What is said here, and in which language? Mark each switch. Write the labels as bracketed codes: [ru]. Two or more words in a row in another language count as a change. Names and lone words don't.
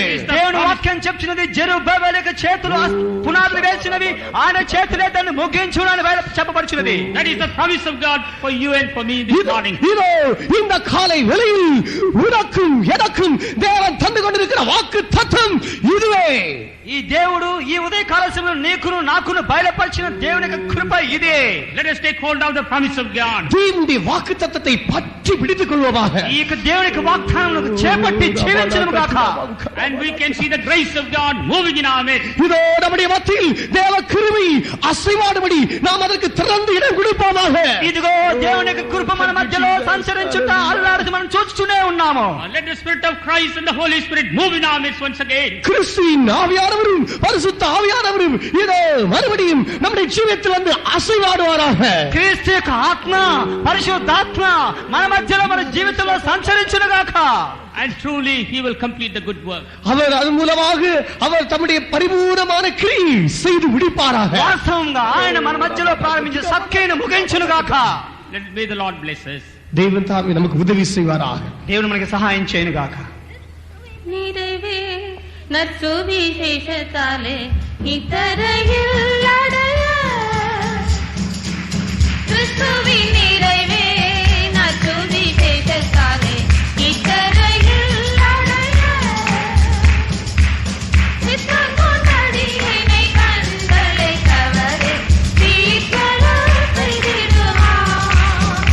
[te] దేవుని వాక్యం చెప్తున్నది జెరుబ్బయలు యొక్క చేతులు పునాదులు వేసినవి, ఆయన చేతులే దాన్ని ముగించునని చెప్పబడుచున్నది. [en] That is the promise of God for you and for me this morning. [ta] இதோ இந்த காலை வேளையில் உனக்கும் எனக்கும் தேவன் தந்து கொண்டிருக்கிற வாக்கு தத்தம் இதுவே. [te] ఈ దేవుడు ఈ ఉదయ కాల సమయంలో నీకును నాకును బయలుపరిచిన దేవుని యొక్క కృప ఇదే. [en] Let us take hold of the promise of God. [ta] தேவனுடைய வாக்குத்தத்தத்தை பற்றி பிடித்துக் கொள்வோமாக. [te] ఈ యొక్క దేవుని యొక్క వాగ్దానమును చేపట్టి జీవించును గాక. [en] And we can see the grace of God moving in our midst. [ta] இதோ நம்முடைய மத்தியில் தேவ கிருபை அசைவாடும்படி நாம் அதற்கு திறந்து இடம் கொடுப்போமாக. [te] ఇదిగో దేవుని యొక్క కృప మన మధ్యలో సంచరించుట అల్లాడుతూ మనం చూస్తూనే ఉన్నాము. [en] Let the Spirit of Christ and the Holy Spirit move in our midst once again. [ta] கிறிஸ்துவின் ஆவியானவரும் பரிசுத்த ஆவியானவரும் இதோ மறுபடியும் நம்முடைய ஜீவிதத்தில் வந்து அசைவாடுவாராக. [te] క్రీస్తు యొక్క ఆత్మ పరిశుద్ధాత్మ మన మధ్యలో మన జీవితంలో సంచరించును గాక. [en] And truly he will complete the good work. [ta] அவர் அது மூலமாக அவர் தம்முடைய பரிபூர்ணமான கிரியை செய்து முடிப்பாராக. [te] వాస్తవంగా ఆయన మన మధ్యలో ప్రారంభించే సత్క్రియను ముగించును గాక. [en] May the Lord bless us. [ta] தேவன் தாமே நமக்கு உதவி செய்வாராக. [te] దేవుడు మనకి సహాయం చేయను గాక. [ta] நிறைவே நற்சுவிசேஷத்தாலே இத்தரையில் அடைய கிறிஸ்துவின் நிறைவே நற்சுவிசேஷத்தாலே இத்தரையில் அடைய சித்தம் கொண்டடியினை கண்களை கவரே சீக்கிரம் செய்திடுவான்.